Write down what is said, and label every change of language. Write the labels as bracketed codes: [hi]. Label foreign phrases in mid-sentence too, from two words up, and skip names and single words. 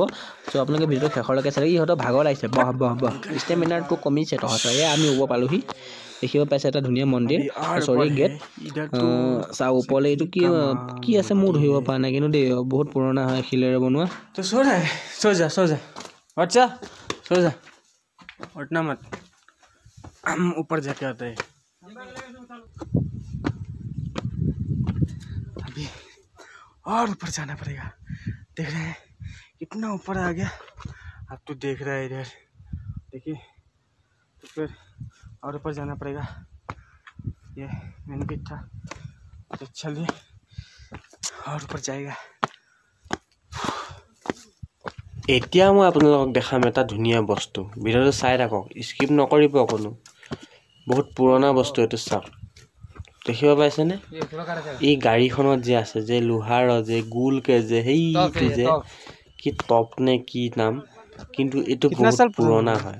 [as] চ' আপোনালোকে ভিডিঅ'টো শেষলৈকে চালে। ইহঁতৰ ভাগৰ লাগিছে, বহ ষ্টেমিনাৰটো কমিছে তহঁতৰ। আমি ওপৰ পালোহি, দেখিব পাইছে এটা ধুনীয়া মন্দিৰ, গেট। চাওঁ ওপৰলৈ, এইটো কি আছে মোৰ ধৰিব পৰা নাই, কিন্তু দেই বহুত পুৰণা হয়, শিলেৰে বনোৱা। [hi] তো সো যা उठना मत, हम ऊपर जाके आते हैं। अभी और ऊपर जाना पड़ेगा। देख रहे हैं कितना ऊपर आ गया, आप तो देख रहे हैं इधर, देखिए। तो फिर और ऊपर जाना पड़ेगा। ये [en] main gate [hi] था, तो चलिए और ऊपर जाएगा। [as] এতিয়া মই আপোনালোকক দেখাম এটা ধুনীয়া বস্তু। ভিডিঅ'টো চাই থাকক, স্কিপ নকৰিব অকণো। বহুত পুৰণা বস্তু এইটো, চাওক। দেখিব পাইছেনে? এই গাড়ীখনত যে আছে, যে লোহাৰৰ যে গোলকে যে সেইটো যে কি টপ নে কি নাম, কিন্তু এইটো বহুত পুৰণা হয়।